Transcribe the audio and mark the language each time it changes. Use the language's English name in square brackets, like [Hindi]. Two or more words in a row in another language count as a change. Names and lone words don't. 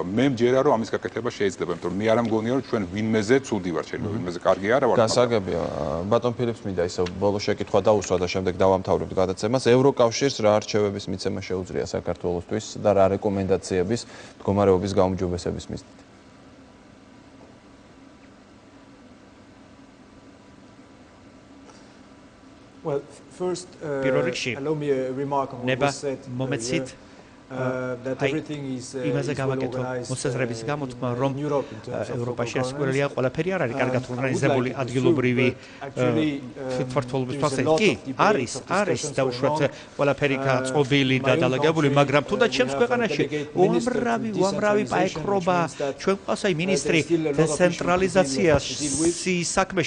[Georgian] მე მჯერა რომ ამის გაკეთება შეიძლება, იმიტომ რომ მე არ მგონია რომ ჩვენ ვინმეზე ცუდი ვარ, შეიძლება ვინმეზე კარგი გასაგებია. ბატონ ფილიპს მინდა ისე ბოლო შეკითხვა დაუსვა და შემდეგ დავამთავრებთ გადაცემას. ევროკავშირს რა არჩევების მიცემა შეუძლია საქართველოსთვის და რა რეკომენდაციების მდგომარეობის გაუმჯობესების მიზნით? [English] Well, first, allow me a remark on what was said earlier. [Georgian] იმაზე გავაკეთო მოსაზრების გამოთქმა, რომ ევროპაში სკოლია ყველაფერი არ არის კარგად ორგანიზებული ადგილობრივი თვითმმართველობის პროცესი. კი, არის დაუშვათ ყველაფერი გაწყობილი და დალაგებული, მაგრამ თუნდაც ჩემს ქვეყანაში უამრავი პაექრობა, ჩვენ ყავს აი მინისტრი დეცენტრალიზაციის საქმეში.